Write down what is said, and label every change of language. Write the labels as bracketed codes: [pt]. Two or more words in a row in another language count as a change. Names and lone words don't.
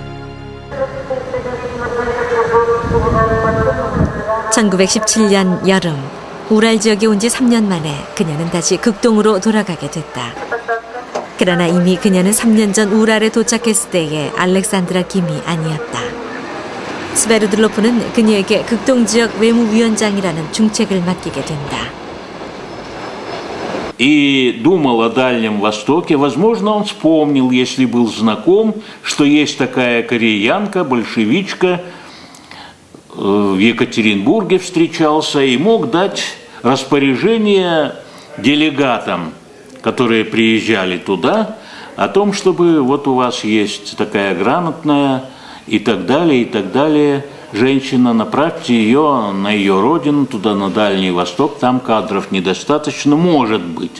[ko] 1917년 여름 우랄 지역에 온 지 3년 만에 그녀는 다시 극동으로 돌아가게 됐다. 그러나 이미 그녀는 3년 전 우랄에 도착했을 때의 알렉산드라 김이 아니었다. 스베르들로프는 그녀에게 극동지역 외무위원장이라는 중책을 맡기게 된다. [ru] И думал о Дальнем Востоке. Возможно, он вспомнил, если был знаком, что есть такая кореянка, большевичка, в Екатеринбурге встречался и мог дать распоряжение делегатам, которые приезжали туда, о том, чтобы вот у вас есть такая грамотная и так далее, женщина, направьте ее на ее родину, туда на Дальний Восток, там кадров недостаточно, может быть.